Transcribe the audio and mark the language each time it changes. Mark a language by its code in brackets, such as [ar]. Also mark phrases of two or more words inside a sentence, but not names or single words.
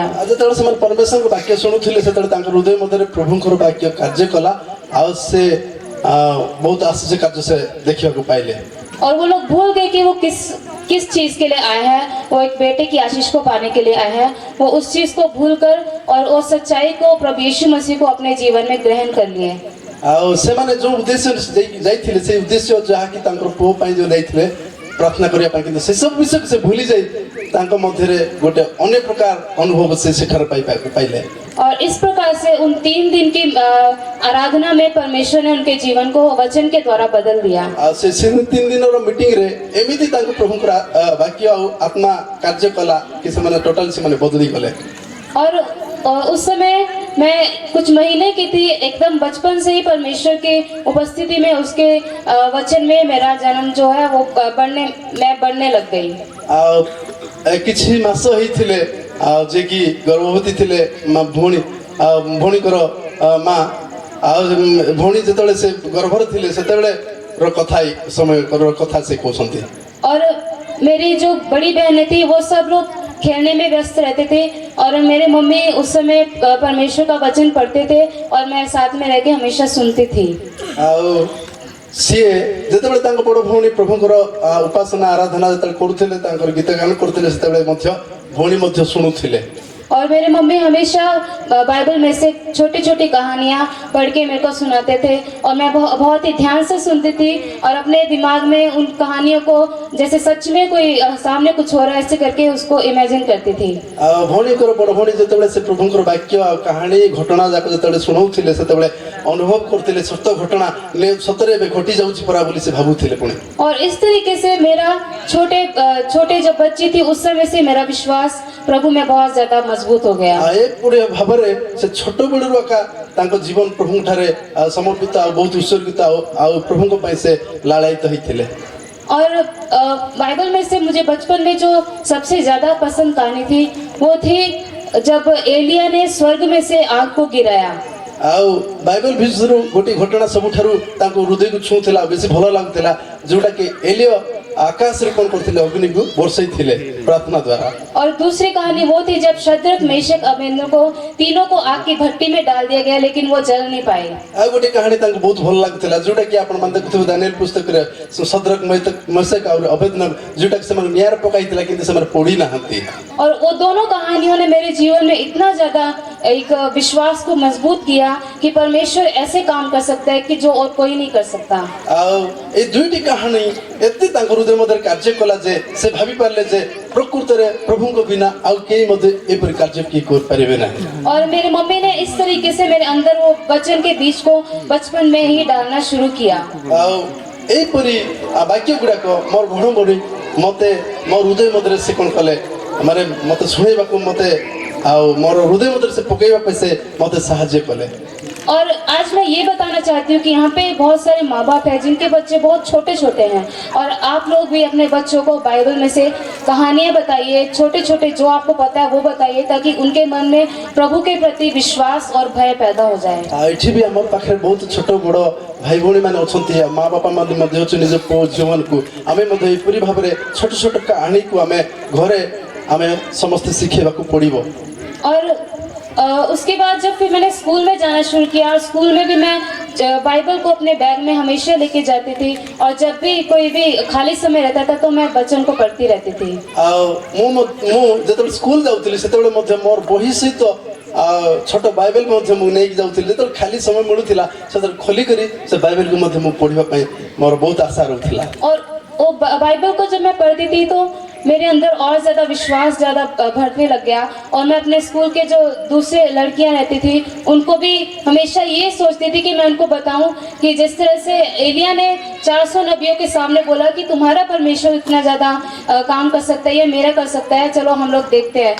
[or] ଯୋ ପରମେଶ୍ୱରଙ୍କ ବାକ୍ୟ ଶୁଣିଲେ ସେ ହୃଦୟ ମଧ୍ୟରେ ପ୍ରଭୁ ବାକ୍ୟ କାର୍ଯ୍ୟ କଲା ସେ ବହୁତ ଆଶ୍ଚର୍ଯ୍ୟ କାର୍ଯ୍ୟ ସେ ଦେଖି ପାଇଲେ। [hi] और वो लोग भूल गए कि वो किस किस चीज़ के लिए आया है, वो एक बेटे की आशीष को पाने के लिए आया है, वो उस चीज़ को भूलकर और वो सच्चाई को प्रभु यीशु मसीह को अपने जीवन में ग्रहण कर लिए। [or] ଆଉ ସେମାନେ ଯୋଉ ଉଦ୍ଦେଶ୍ୟ ଯାଇଥିଲେ ସେ ଉଦ୍ଦେଶ୍ୟ ଯାହାକି ତାଙ୍କର ପୁଅ ପାଇଁ ଯୋଉ ଯାଇଥିଲେ ପ୍ରାର୍ଥନା କରିବା ପାଇଁ, କିନ୍ତୁ ସେସବୁ ବିଷୟକୁ ସେ ଭୁଲି ଯାଇ ତାଙ୍କ ମଧ୍ୟରେ ଗୋଟେ ଅନ୍ୟ ପ୍ରକାର ଅନୁଭବ ସେ ସେଠାରେ ପାଇଲେ। [hi] और इस प्रकार से उन 3 दिन की आराधना में परमेश्वर ने उनके जीवन को वचन के द्वारा बदल दिया। [or] ଆଉ ସେ 3 ଦିନର ମିଟିଂରେ ଏମିତି ତାଙ୍କୁ ପ୍ରଭୁଙ୍କର ବାକ୍ୟ ଆଉ ଆତ୍ମା କାର୍ଯ୍ୟ କଲା କି ସେମାନେ ଟୋଟାଲ ସେମାନେ ବଦଳି ଗଲେ। [hi] और उस समय मैं कुछ महीने की थी, एकदम बचपन से ही परमेश्वर की उपस्थिति में उसके वचन में मेरा जन्म जो है वो बढ़ने लग गई। [or] ଆଉ କିଛି ମାସ ହେଇଥିଲେ ଆଉ ଯେ କି ଗର୍ଭବତୀ ଥିଲେ ଭଉଣୀଙ୍କର ମା, ଆଉ ଭଉଣୀ ଯେତେବେଳେ ସେ ଗର୍ଭରେ ଥିଲେ ସେତେବେଳେ ସମୟର କଥା ସେ କହୁଛନ୍ତି। [hi] और मेरी जो बड़ी बहनें थी वो सब लोग खेलने में व्यस्त रहते थे और मेरे मम्मी उस समय परमेश्वर का वचन पढ़ते थे और मैं साथ में रह के हमेशा सुनती थी। [or] ଆଉ ସିଏ ଯେତେବେଳେ ତାଙ୍କ ବଡ଼ ଭଉଣୀ ପ୍ରଭୁଙ୍କର ଉପାସନା ଆରାଧନା ଯେତେବେଳେ କରୁଥିଲେ, ତାଙ୍କର ଗୀତ ଗାନ କରୁଥିଲେ, ସେତେବେଳେ ମଧ୍ୟ ଭଉଣୀ ମଧ୍ୟ ଶୁଣୁଥିଲେ। [hi] और मेरे मम्मी हमेशा बाइबल में से छोटी छोटी कहानियाँ पढ़ के मेरे को सुनाते थे और मैं बहुत ही ध्यान से सुनती थी और अपने दिमाग में उन कहानियों को जैसे सच में कोई सामने कुछ हो रहा है ऐसे करके उसको इमेजिन करती थी। [or] ଭଉଣୀଙ୍କର ବଡ଼ ଭଉଣୀ ଯେତେବେଳେ ସେ ପ୍ରଭୁଙ୍କର ବାକ୍ୟ ଆଉ କାହାଣୀ ଘଟଣା ଯାକ ଯେତେବେଳେ ଶୁଣାଉଥିଲେ ସେତେବେଳେ ଅନୁଭବ କରୁଥିଲେ ସତ ଘଟଣା ସତରେ ଏବେ ଘଟି ଯାଉଛି ପରା ବୋଲି ସେ ଭାବୁଥିଲେ ପୁଣି। [hi] और इस तरीके से मेरा छोटे जब बच्ची थी उस समय से मेरा विश्वास प्रभु में बहुत ज्यादा मजबूत हो गया। [or] ଏପରି ଭାବରେ ସେ ଛୋଟ ବେଳରୁ ଏକା ତାଙ୍କ ଜୀବନ ପ୍ରଭୁଙ୍କଠାରେ ସମର୍ପିତ ଆଉ ବହୁତ ଉତ୍ସର୍ଗିତ ଆଉ ପ୍ରଭୁଙ୍କ ପାଇଁ ସେ ଲାଳାୟିତ ହେଇଥିଲେ। [hi] और बाइबल में से मुझे बचपन में जो सबसे ज्यादा पसंद कहानी थी वो थी जब एलिया ने स्वर्ग में से आग को गिराया। [or] ଆଉ ବାଇବେଲ ଭିତରୁ ଗୋଟିଏ ଘଟଣା ସବୁଠାରୁ ତାଙ୍କୁ ହୃଦୟକୁ ଛୁଉଁଥିଲା, ବେଶୀ ଭଲ ଲାଗୁଥିଲା, ଯୋଉଟା କି ଏଲିୟ ଆକାଶରେ କଣ କରୁଥିଲେ, ଅଗ୍ନିକୁ ବର୍ଷେଇଥିଲେ ପ୍ରାର୍ଥନା ଦ୍ୱାରା। [hi] और दूसरी कहानी वो थी जब शद्रक मेशक अबेदनगो को तीनों को आग की भट्टी में डाल दिया गया लेकिन वो जल नहीं पाए। [or] ଆଉ ଗୋଟେ କାହାଣୀ ତାଙ୍କୁ ବହୁତ ଭଲ ଲାଗୁଥିଲା, ଯୋଉଟା କି ଆପଣ ମାନେ ଦେଖୁଥିବେ ଦାନିଏଲ ପୁସ୍ତକରେ ଶଦ୍ରକ ମେଶକ ଆଉ ଅବେଦନଗୋ ଯୋଉଟା କି ସେମାନେ ନିଆଁରେ ପକାଇଥିଲା କିନ୍ତୁ ସେମାନେ ପୋଡ଼ି ନାହାନ୍ତି। [hi] और वो दोनों कहानियों ने मेरे जीवन में इतना ज्यादा एक विश्वास को मजबूत किया कि परमेश्वर ऐसे काम कर सकता है कि जो और कोई नहीं कर सकता। [or] ଆଉ ଏ ଦୁଇଟି କାହାଣୀ ଏତେ ତାଙ୍କ ହୃଦୟ ମଧ୍ୟରେ କାର୍ଯ୍ୟ କଲା ଯେ ସେ ଭାବି ପାରିଲେ ଯେ ପ୍ରକୃତରେ ପ୍ରଭୁଙ୍କ ବିନା ଆଉ କେହି ମଧ୍ୟ ଏପରି କାର୍ଯ୍ୟ କିଏ କରିପାରିବେ ନାହିଁ। [hi] और मेरी मम्मी ने इस तरीके से मेरे अंदर वो वचन के बीज को बचपन में ही डालना शुरू किया। [or] ଆଉ ଏହିପରି ବାକ୍ୟ ଗୁଡ଼ାକ ମୋର ଭଣ ଭଣି ମତେ ମୋର ହୃଦୟ ମଧ୍ୟରେ ସେ କ'ଣ କଲେ, ମାନେ ମତେ ଶୁଣେଇବାକୁ ମତେ ଆଉ ମୋର ହୃଦୟ ମଧ୍ୟରେ ସେ ପକେଇବା ପାଇଁ ସେ ମତେ ସାହାଯ୍ୟ କଲେ। [hi] और आज मैं ये बताना चाहती हूँ कि यहाँ पे बहुत सारे माँ बाप हैं जिनके बच्चे बहुत छोटे छोटे हैं और आप लोग भी अपने बच्चों को बाइबल में से कहानियाँ बताइए, छोटे छोटे जो आपको पता है वो बताइए ताकि उनके मन में प्रभु के प्रति विश्वास और भय पैदा हो जाए। [or] ଏଠି ବି ଆମର ପାଖରେ ବହୁତ ଛୋଟ ବଡ଼ ଭାଇ ଭଉଣୀ ମାନେ ଅଛନ୍ତି, ମା ବାପା ମଧ୍ୟ ଅଛନ୍ତି, ନିଜ ପୁଅ ଝିଅମାନଙ୍କୁ ଆମେ ମଧ୍ୟ ଏପରି ଭାବରେ ଛୋଟ ଛୋଟ କାହାଣୀକୁ ଆମେ ଘରେ ଆମେ ସମସ୍ତେ ଶିଖେଇବାକୁ ପଡ଼ିବ। [hi] और उसके बाद जब फिर मैंने स्कूल में जाना शुरू किया और स्कूल में भी मैं बाइबल को अपने बैग में हमेशा लेके जाती थी और जब भी कोई भी खाली समय रहता था तो मैं वचन को पढ़ती रहती थी। [or] ଆଉ ମୁଁ ଯେତେବେଳେ ସ୍କୁଲ ଯାଉଥିଲି ସେତେବେଳେ ମଧ୍ୟ ମୋର ବହି ସହିତ ଛୋଟ ବାଇବେଲ ମଧ୍ୟ ମୁଁ ନେଇକି ଯାଉଥିଲି। ଯେତେବେଳେ ଖାଲି ସମୟ ମିଳୁଥିଲା ସେତେବେଳେ ଖୋଲିକରି ସେ ବାଇବେଲକୁ ମଧ୍ୟ ମୁଁ ପଢ଼ିବା ପାଇଁ ମୋର ବହୁତ ଆଶା ରହୁଥିଲା। [hi] और वो बाइबल को जब मैं पढ़ती थी तो मेरे अंदर और ज़्यादा विश्वास ज़्यादा बढ़ने लग गया और मैं अपने स्कूल के जो दूसरे लड़कियां रहती थी उनको भी हमेशा ये सोचती थी कि मैं उनको बताऊं कि जिस तरह से एलिया ने 400 नबियों के सामने बोला कि तुम्हारा परमेश्वर इतना ज़्यादा काम कर सकता है या मेरा कर सकता है, चलो हम लोग देखते हैं।